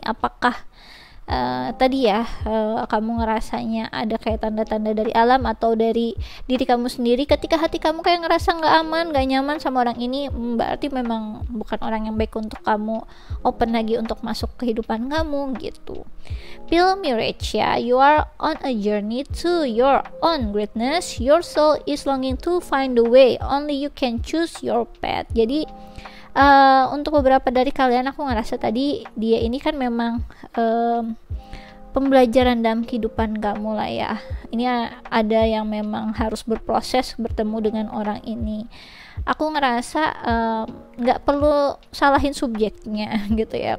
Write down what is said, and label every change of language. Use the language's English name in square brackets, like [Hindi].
[Indonesian] Apakah tadi ya kamu ngerasanya ada kayak tanda-tanda dari alam atau dari diri kamu sendiri ketika hati kamu kayak ngerasa nggak aman, nggak nyaman sama orang ini, berarti memang bukan orang yang baik untuk kamu open lagi untuk masuk kehidupan kamu gitu. [English] Feel mirage ya, you are on a journey to your own greatness, your soul is longing to find the way, only you can choose your path. [Indonesian] Jadi untuk beberapa dari kalian aku ngerasa tadi dia ini kan memang pembelajaran dalam kehidupan kamu lah ya. Ini ada yang memang harus berproses bertemu dengan orang ini. Aku ngerasa nggak perlu salahin subjeknya gitu ya.